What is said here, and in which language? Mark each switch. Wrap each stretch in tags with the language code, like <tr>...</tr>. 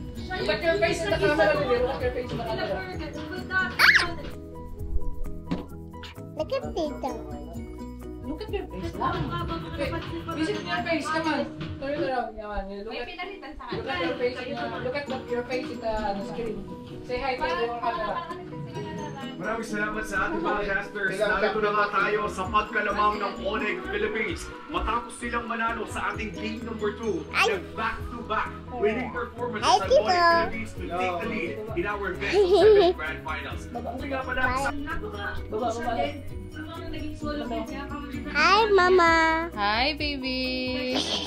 <en>Look at your face in the camera, Bibi. Look at your face in the camera. Look at Tito. Look at your face lang. Visit your face, come on. Turn it around, come on. Look at your face. Look at your face in the screen. Say hi to the camera.</en> <tl>Maraming salamat sa ating mga casters. Narito na nga tayo sa pagkalamang ng Onyx Philippines. Matapos silang manalo sa ating</tl> <en>game number 2, the back-to-back winning performances ng Onyx Philippines to take the lead in our best of 7 grand finals.</en> <tl>Kung nga pala sa...</tl> <en>Hi, Mama. Hi, baby.</en>